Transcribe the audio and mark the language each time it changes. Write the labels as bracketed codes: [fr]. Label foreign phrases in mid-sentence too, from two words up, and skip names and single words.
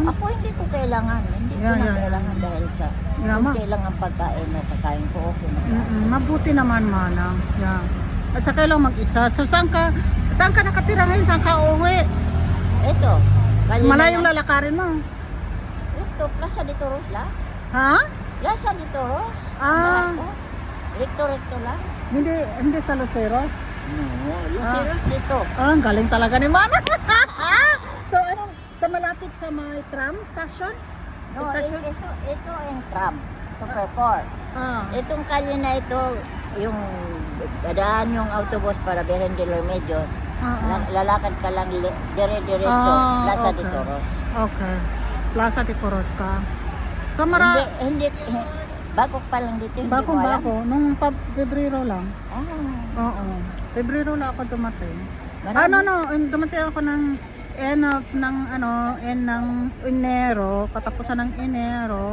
[tl] Ako hindi ko kailangan. Hindi ko Yeah, na yeah, kailangan yeah. dahil sa Yeah, kung ma. kailangan pagkain na kakain ko, okay na sa akin. Mabuti naman, manang. Yeah. At saka lang mag-isa. So, saan ka nakatira ngayon? Saan ka uuwi? Ito. kalye na Malayong yan. lalakarin mo. Ito, Plaza de Toros lang. Ha? Plaza de Toros. Ah. Recto lang. Hindi sa Luceros? No, Luceros dito. Ah, ang galing talaga ni Manang. So, ano, sa malapit sa may tram station? No, Station? ito ang tram. Super 4. Ah. Itong kalye na ito, yung dadaan yung autobus para Beren de los Medios. Lalakad ka lang dire-diretso, Plaza de okay. Toros. Okay. Plaza de Coros ka. So, Hindi, bago pa lang dito, hindi mo alam. Bagong-bago. Nung Pebrero lang. Ah, Oo. Pebrero lang ako dumating. marami. Dumating ako ng end ng Enero, katapusan ng Enero.